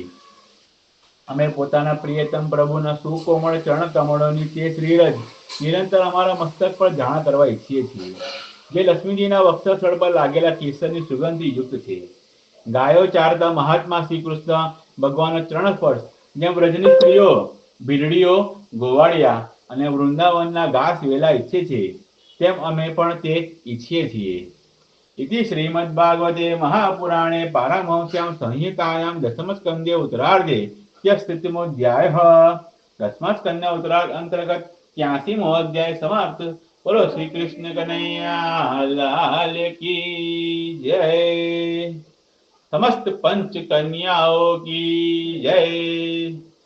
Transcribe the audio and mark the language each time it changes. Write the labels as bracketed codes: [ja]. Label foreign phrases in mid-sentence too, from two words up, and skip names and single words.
[gu] અમે પોતાના પ્રિયતમ પ્રભુના સુકોમળ ચરણ કમળોની તે શ્રીરજ નિરંતર અમારા મસ્તક પર જાણ કરવા ઈચ્છીએ છીએ, જે લક્ષ્મીજીના વક્ષસ્થળ પર લાગેલા કેસરની સુગંધથી યુક્ત છે. ગાયો ચારતા મહાત્મા શ્રી કૃષ્ણ ભગવાનનો ચરણ સ્પર્શ જેમ વ્રજની સ્ત્રીઓ, ભીલડીઓ, ગોવાળિયા અને વૃંદાવનના ઘાસ વેલા ઈચ્છે છે, તેમ અમે પણ તે ઈચ્છીએ છીએ. [sa] इति श्रीमद्भागवते महापुराणे पारमहंस्यां संहितायां दशमस्कन्धे उत्तरार्धे यस्थितिमोऽध्यायः। [gu] દશમસ્કંધ ઉત્તરાર્ધ અંતર્ગત 83મો અધ્યાય સમાપ્ત। [hi] बोलो श्री कृष्ण कन्हैया लाल की जय। समस्त पंच कन्याओं की जय।